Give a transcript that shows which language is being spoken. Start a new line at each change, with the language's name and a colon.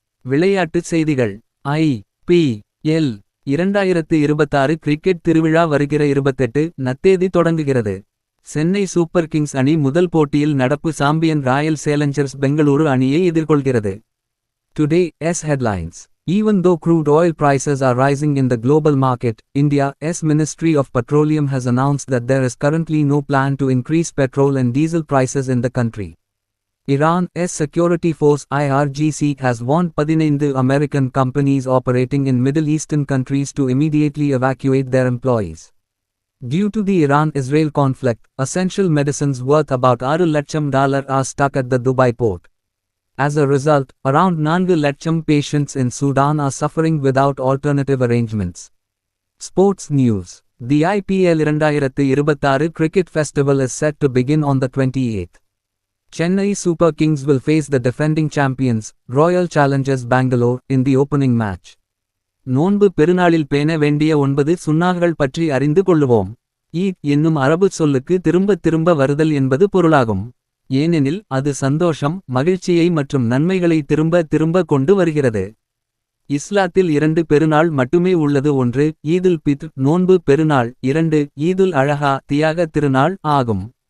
Tamil: விளையாட்டுச் செய்திகள். IPL 2026 cricket திருவிழா வருகிற 28 தேதி தொடங்குகிறது. சென்னை சூப்பர் கிங்ஸ் அணி முதல் போட்டியில் நடப்பு சாம்பியன் ராயல் சேலஞ்சர்ஸ் பெங்களூரு அணியை எதிர்கொள்கிறது.
English: Today's headlines. Even though crude oil prices are rising in the global market, India's Ministry of Petroleum has announced that there is currently no plan to increase petrol and diesel prices in the country. Iran's security force IRGC has warned 15 American companies operating in Middle Eastern countries to immediately evacuate their employees. Due to the Iran-Israel conflict, essential medicines worth about $6 லட்சம் are stuck at the Dubai port. As a result, around 4 லட்சம் patients in Sudan are suffering without alternative arrangements. Sports news. The IPL 2026 cricket festival is set to begin on the 28th. Chennai Super Kings will face the defending champions, Royal Challengers Bangalore, in the opening match.
Tamil: நோன்பு பெருநாளில் பேண வேண்டிய 9 சுன்னாகள் பற்றி அறிந்து கொள்ளுவோம். ஈத் என்னும் அரபு சொல்லுக்கு திரும்ப வருதல் என்பது பொருளாகும். ஏனெனில் அது சந்தோஷம், மகிழ்ச்சியை மற்றும் நன்மைகளை திரும்ப கொண்டு வருகிறது. இஸ்லாத்தில் 2 பெருநாள் மட்டுமே உள்ளது. ஒன்று ஈதுல் பித்ர் நோன்பு பெருநாள், 2 ஈதுல் அழஹா தியாக திருநாள் ஆகும்.